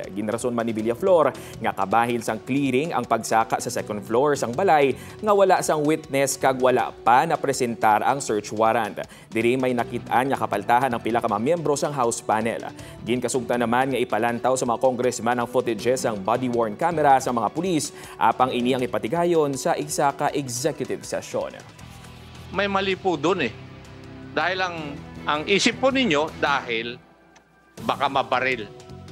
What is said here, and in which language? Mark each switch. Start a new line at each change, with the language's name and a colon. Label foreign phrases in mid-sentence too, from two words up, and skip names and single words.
Hiligaynon: Ginrason man ni Villaflor nga dahil sang clearing ang pagsaka sa second floor sang balay nga wala sang witness kag wala pa na presentar ang search warrant. Diri may nakitaan nga kapaltahan ng pila ka mga miyembro sang House panel. Ginkasugtan naman nga ipalantaw sa mga congressman ang footages sang
English: body-worn camera
Hiligaynon: sa mga pulis apang ini ang ipatigayon sa isa ka
English: executive session.
Filipino: May mali po doon eh. Dahil ang isip po ninyo dahil baka mabaril.